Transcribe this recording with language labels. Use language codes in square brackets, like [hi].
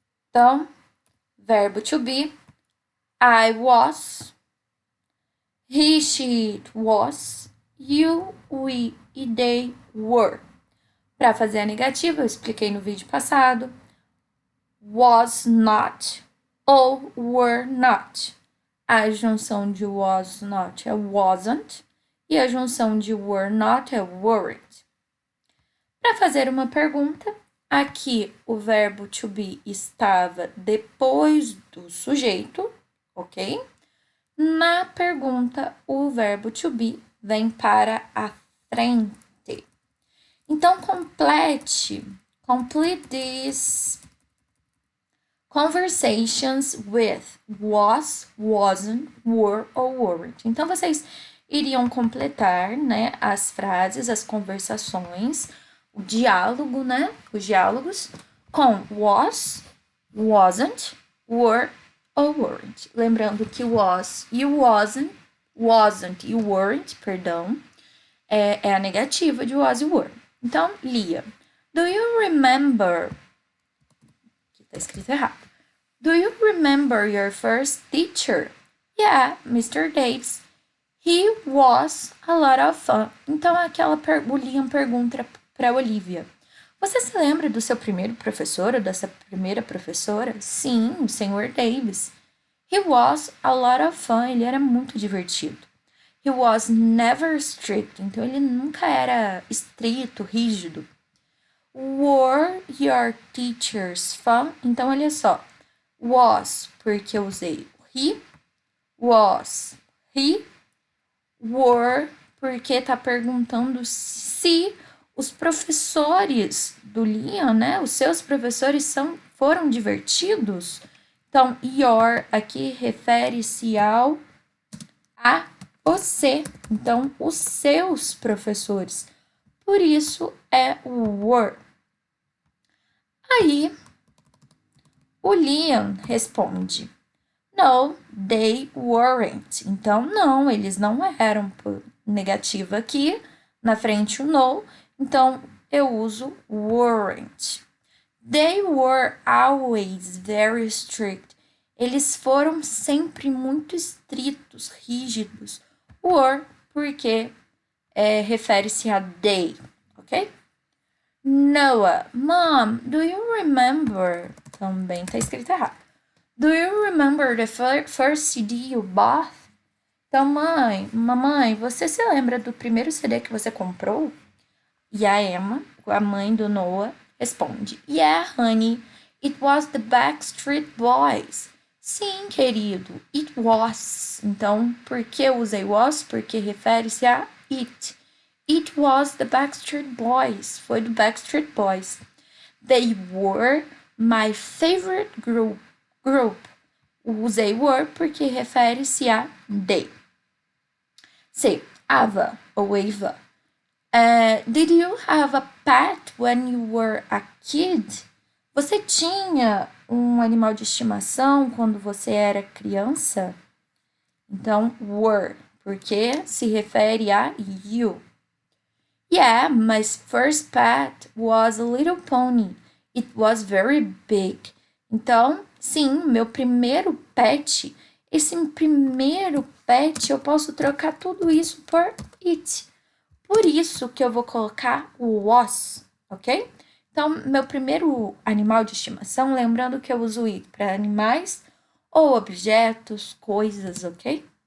[pt] Então, verbo [en] to be, I was, he, she, it was, you, we e they were. [pt] Para fazer a negativa, eu expliquei no vídeo passado. [en] Was not ou were not. [pt] A junção de was not é wasn't e a junção de were not é weren't. Para fazer uma pergunta, aqui o verbo to be estava depois do sujeito, ok? Na pergunta, o verbo to be vem para a frente. [en] Então, complete these conversations with was, wasn't, were ou weren't. [pt] Então, vocês iriam completar, as frases, as conversações, o diálogo, os diálogos com was, wasn't, were ou weren't. Lembrando que was e wasn't e weren't, é a negativa de was e were. Então, Lia, [en] do you remember... [pt] Aqui tá escrito errado. [en] Do you remember your first teacher? Yeah, Mr. Davis. He was a lot of fun. [pt] Então, o Liam pergunta para Olivia. Você se lembra do seu primeiro professor ou dessa primeira professora? Sim, [en] o Sr. Davis. He was a lot of fun. [pt] Ele era muito divertido. [en] He was never strict. [pt] Então, ele nunca era estrito, rígido. [en] Were your teachers fun? [pt] Então, olha só. Was, porque eu usei he. Was, he. Were, porque tá perguntando se os professores do Liam, os seus professores foram divertidos. Então, your aqui refere-se a você. Então, os seus professores. Por isso, é o were. Aí, o Liam responde, [en] no, they weren't. [pt] Então, não, eles não eram. Por negativa aqui, na frente o no. Então, eu uso [en] weren't. They were always very strict. [pt] Eles foram sempre muito estritos, rígidos. Were, porque refere-se a they, ok? [en] Noah, Mom, do you remember? [pt] Também tá escrito errado. [en] Do you remember the first CD you bought? [pt] Então, mamãe, você se lembra do primeiro CD que você comprou? E a Emma, a mãe do Noah, responde, [en] yeah, honey, it was the Backstreet Boys. [pt] Sim, querido, [en] it was. [pt] Então, por que eu usei was? Porque refere-se a it. [en] It was the Backstreet Boys. [pt] Foi do Backstreet Boys. [en] They were my favorite group. [pt] Usei were porque refere-se a they. [en] C. Ava ou Ava. Did you have a pet when you were a kid? [pt] Você tinha um animal de estimação quando você era criança? Então, were, porque se refere a you. [en] Yeah, my first pet was a little pony. It was very big. [pt] Então, sim, meu primeiro pet. Esse primeiro pet, eu posso trocar tudo isso por it. Por isso que eu vou colocar o was, ok? Então, meu primeiro animal de estimação, lembrando que eu uso it para animais ou objetos, coisas, ok?